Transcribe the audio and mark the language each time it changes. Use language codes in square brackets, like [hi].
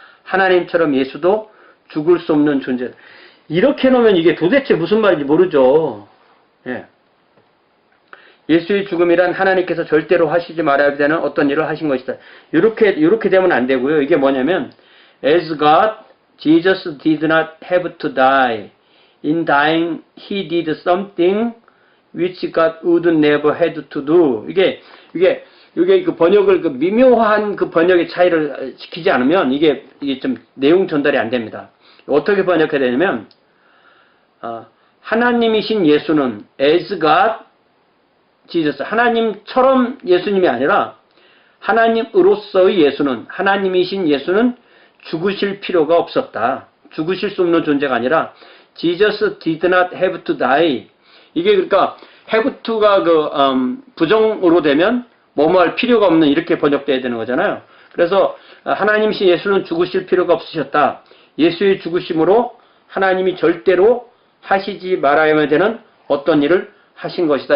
[ko] 하나님처럼 예수도 죽을 수 없는 존재. 이렇게 놓으면 이게 도대체 무슨 말인지 모르죠. 예수의 죽음이란 하나님께서 절대로 하시지 말아야 되는 어떤 일을 하신 것이다. 이렇게 되면 안 되고요. 이게 뭐냐면 [en] as God Jesus did not have to die. In dying, he did something which God would never have to do. [ko] 이게 그 번역을 그 미묘한 그 번역의 차이를 지키지 않으면 이게 좀 내용 전달이 안 됩니다. 어떻게 번역해야 되냐면, 하나님이신 예수는 [en] as God, Jesus, [ko] 하나님처럼 예수님이 아니라 하나님으로서의 예수는, 하나님이신 예수는 죽으실 필요가 없었다. 죽으실 수 없는 존재가 아니라 [en] Jesus did not have to die. [ko] 이게 그러니까 have to가 부정으로 되면 뭐뭐 할 필요가 없는 이렇게 번역돼야 되는 거잖아요. 그래서 하나님이신 예수는 죽으실 필요가 없으셨다. 예수의 죽으심으로 하나님이 절대로 하시지 말아야만 되는 어떤 일을 하신 것이다.